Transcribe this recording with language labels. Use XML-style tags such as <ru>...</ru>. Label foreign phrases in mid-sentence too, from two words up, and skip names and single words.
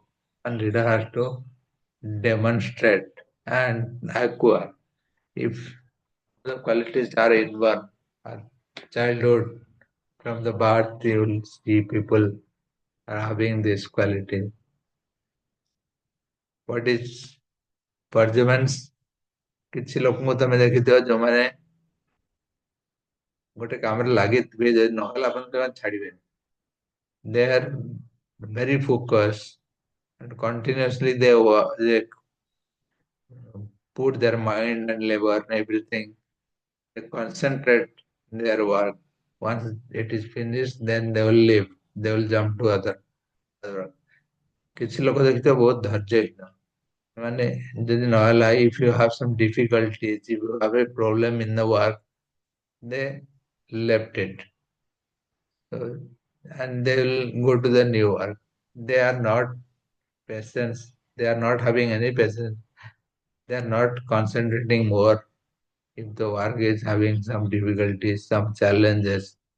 <en>One leader has to demonstrate and acquire. If the qualities are in one, childhood, from the birth, you will see people are having this quality. What is perseverance?</en> <or>କିଛି ଲୋକଙ୍କୁ ତମେ ଦେଖିଥିବ ଯୋଉମାନେ ଗୋଟେ କାମରେ ଲାଗିଥିବେ, ଯଦି ନହେଲା ଆପଣ ସେମାନେ ଛାଡିବେନି.</or> <en>They are very focused and continuously they put their mind and labor and everything. They concentrate their work. Once it is finished, then they will leave. They will jump to other work.</en> <or>କିଛି ଲୋକ ଦେଖିଥିବ ବହୁତ ଧୈର୍ଯ୍ୟହୀନ. ମାନେ ଯଦି ନହେଲା,</or> <en>if you have some difficulties, if you have a problem in the work, they left it. So, and they will go to the new work. They are not patience. They are not having any patience. They are not concentrating more if the work is having some difficulties, some challenges.</en>